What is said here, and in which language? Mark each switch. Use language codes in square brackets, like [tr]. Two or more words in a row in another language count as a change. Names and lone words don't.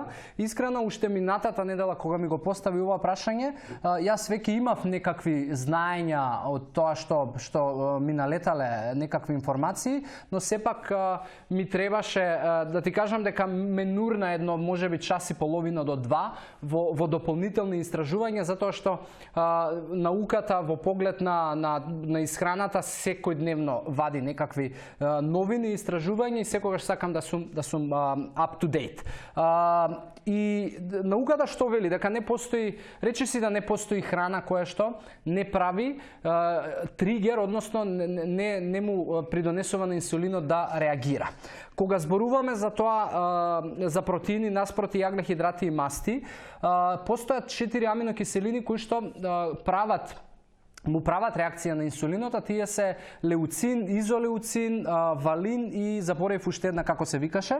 [mk] Искрено, уште минатата недела кога ми го постави ова прашање, јас веќе имав некакви знаења од тоа што ми налетале некакви информации, но сепак ми требаше да ти кажам дека ме нурна едно можеби час и половина до два во дополнителни истражувања, затоа што науката во поглед на исхраната секојдневно вади некакви новини и истражувања и секогаш сакам да сум [en] up to date. [mk] И науката што вели? Дека не постои, речиси да не постои храна која што не прави тригер, односно не му придонесува на инсулинот да реагира. Кога зборуваме за тоа, за протеини наспроти јаглехидрати и масти, постојат 4 аминокиселини кои што му прават реакција на инсулинот, а тие се леуцин, изолеуцин, валин и заборев уште една како се викаше.